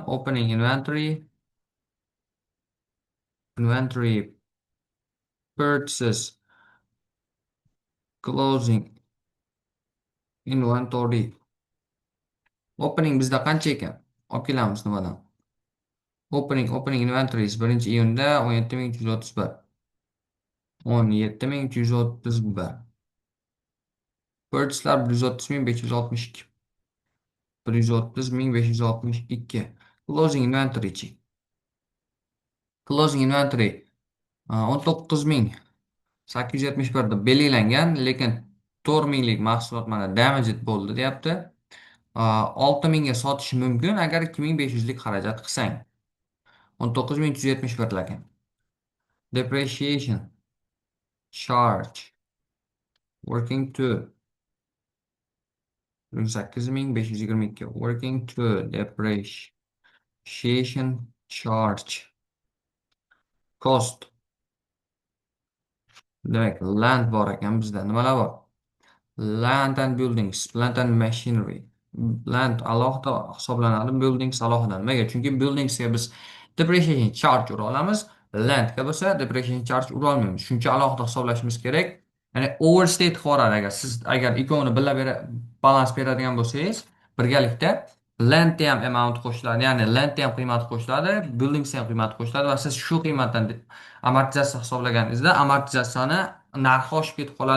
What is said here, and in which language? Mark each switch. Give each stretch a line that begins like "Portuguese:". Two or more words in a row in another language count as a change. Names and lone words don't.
English: Opening inventory purchases, closing inventory.
Uzbek: Opening bizda qancha ekan? Olib kelamiz nimadan?
English: Opening inventories 1-iyunda 17331. 17331. Purchase'lar 130562. 130562. Closing inventory-chi. Closing inventory
Uzbek: 19871 deb belgilangan, lekin 4000lik mahsulot mana damaged bo'ldi deyapti. 6000 ga sotish mumkin agar 2500lik xarajat qilsang. 19371 ekan.
English: Depreciation charge working to 8522. Working to depreciation charge cost.
Uzbek: Demak, land bor ekan bizda. Nimalar bor?
English: Land and buildings, plant and machinery.
Uzbek: Land alohida hisoblanadi, buildings alohida. Nimaga? Chunki buildingsga biz
English: depreciation charge
Uzbek: ura olamiz, landga bo'lsa
English: depreciation charge
Uzbek: ura olmaymiz. Shuncha alohida hisoblashimiz kerak. Ya'ni overstate qilib yuboradi agar ikkovini birga balans beradigan bo'lsangiz, birgalikda landga ham amount qo'shiladi, ya'ni landga ham qiymati qo'shiladi, buildings ham qiymati qo'shiladi va siz shu qiymatdan amortizatsiya hisoblaganingizda amortizatsiyani narxi oshib ketib qoladi.